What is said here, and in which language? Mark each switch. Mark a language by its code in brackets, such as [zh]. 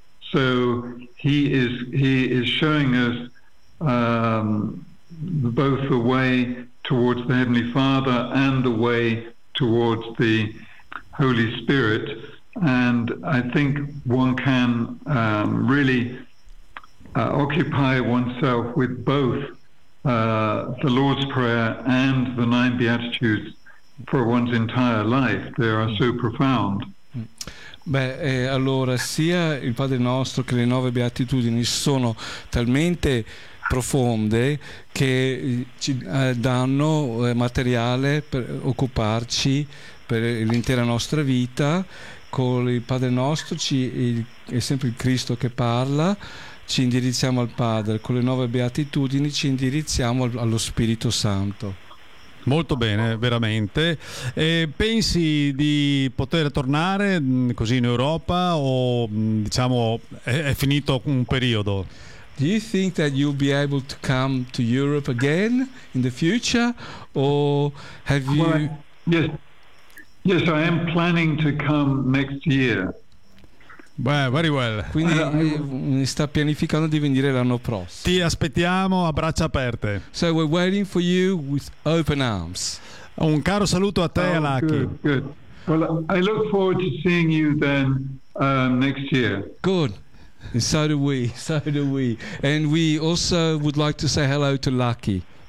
[en] so he is showing us both the way towards the Heavenly Father and the way towards the Holy Spirit. And I think one can really occupy oneself with both the Lord's Prayer and the Nine Beatitudes for one's entire life. They are so profound. [it] Beh, allora, sia il Padre Nostro che le Nove Beatitudini sono talmente profonde che ci danno materiale per occuparci per l'intera nostra vita. Con il Padre Nostro è sempre il Cristo che parla, ci indirizziamo al Padre. Con le Nove Beatitudini ci indirizziamo allo Spirito Santo. Molto bene, veramente. E pensi di poter tornare così in Europa o, diciamo, è finito un periodo? [en] Do you think that you'll be able to come to Europe again in the future, or have you... Yes, I am planning to come next year. Well, very well. [it] Quindi mi sta pianificando di venire l'anno prossimo. Ti aspettiamo a braccia aperte. [en] So we're waiting for you with open arms. [it] Un caro saluto a te, oh, Alaki. [en] Good. Well, I look forward to seeing you then next year. Good. And so do we. So do we. And we also would like to say hello to Lucky.